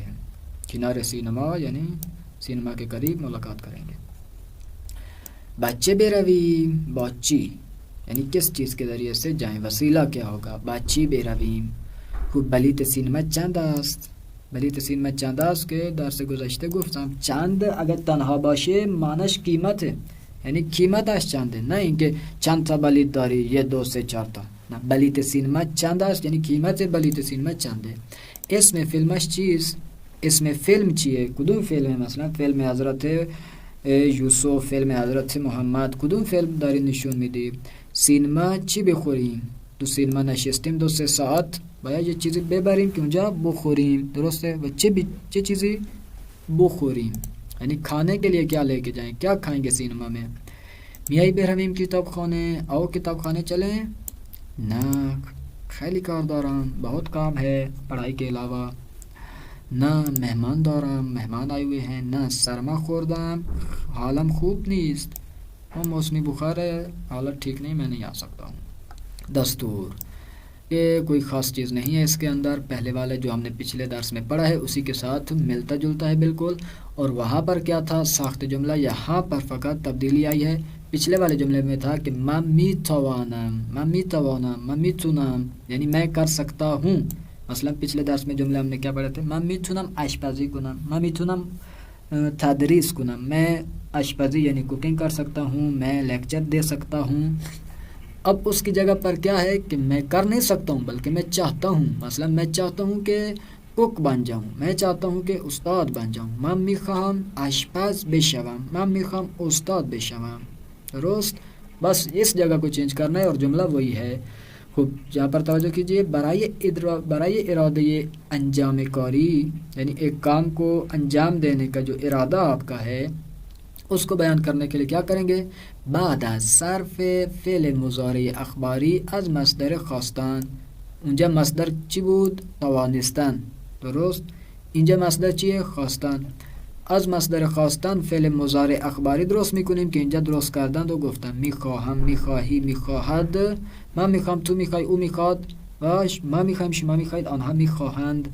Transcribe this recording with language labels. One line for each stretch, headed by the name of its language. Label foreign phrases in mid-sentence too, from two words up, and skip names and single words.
Urdu: کنارے سینما یعنی سینما کے قریب ملاقات کریں گے.
Persian: بچے برویم،
Urdu: باچی یعنی کس چیز کے ذریعے سے جائیں، وسیلہ کیا ہوگا؟
Persian: باچی برویم. خوب، بلیت سینما چند است؟ بلیت سینما چند است که درس گذشته گفتم. چند اگر تنها باشه معنیش قیمت ہے، یعنی قیمتش چنده، نه اینکه چند تا بلیت داری، 1 2 3 4 تا. نه، بلیت سینما چند است یعنی قیمت بلیت سینما چنده. اسم فیلمش چیست؟ اسم فیلم چیه؟ کدوم فیلمه؟ مثلا فیلم حضرت یوسف، فیلم حضرت محمد، کدوم فیلم داری نشون میدی؟ سینما چی بخوریم؟ تو سینما نشستیم 2 3 ساعت، باید یه چیزی ببریم که اونجا بخوریم. درسته؟ و چه چیزی بخوریم
Urdu: یعنی کھانے کے لیے کیا لے کے جائیں، کیا کھائیں گے سینما میں؟
Persian: میای برویم کتاب خانه،
Urdu: آؤ کتاب خانه چلیں؟
Persian: نه، خیلی کار دارم،
Urdu: بہت کام ہے پڑھائی کے علاوہ.
Persian: نه، مہمان دارم،
Urdu: مہمان آئے ہوئے ہیں.
Persian: نه، سرما خوردم، حالم خوب نیست.
Urdu: وہ موسمی بخار ہے، حالت ٹھیک نہیں، میں نہیں آ سکتا ہوں۔ دستور، یہ کوئی خاص چیز نہیں ہے اس کے اندر، پہلے والے جو ہم نے پچھلے درس میں پڑھا ہے اسی کے ساتھ ملتا جلتا ہے بالکل۔ اور وہاں پر کیا تھا؟ ساخت جملہ، یہاں پر فقط تبدیلی آئی ہے۔ پچھلے والے جملے میں تھا کہ
Persian: ممی توانم
Urdu: یعنی میں کر سکتا ہوں۔ مثلا پچھلے درس میں جملے ہم نے کیا پڑھے تھے؟
Persian: ممی تونم آشپزی کنم، ممی تونم تدریس کنم،
Urdu: میں آشپزی یعنی کوکنگ کر سکتا ہوں، میں لیکچر دے سکتا ہوں۔ اب اس کی جگہ پر کیا ہے کہ میں کر نہیں سکتا ہوں بلکہ میں چاہتا ہوں، مثلا میں چاہتا ہوں کہ کوک بن جاؤں، میں چاہتا ہوں کہ استاد بن جاؤں،
Persian: من میخواهم آشپز بشوم، من میخواهم استاد بشوم، درست؟
Urdu: بس اس جگہ کو چینج کرنا ہے اور جملہ وہی ہے۔ خوب جہاں پر توجہ کیجئے،
Persian: برائے ارادے انجام کاری
Urdu: یعنی ایک کام کو انجام دینے کا جو ارادہ آپ کا ہے اس کو بیان کرنے کے لیے کیا کریں گے؟
Persian: بعد از صرف فعل مضارع اخباری از مصدر خواستن. اونجا مصدر چی بود؟ توانستن. درست؟ اینجا مصدر چیه؟ خواستن. از مصدر خواستن فعل مضارع اخباری درست میکنیم که اینجا درست کردن و گفتن میخواهم، میخواهی، میخواهد، من میخوام، تو میخوای، او میخواد، باش ما میخوایم، شما میخواید، آنها میخواهند.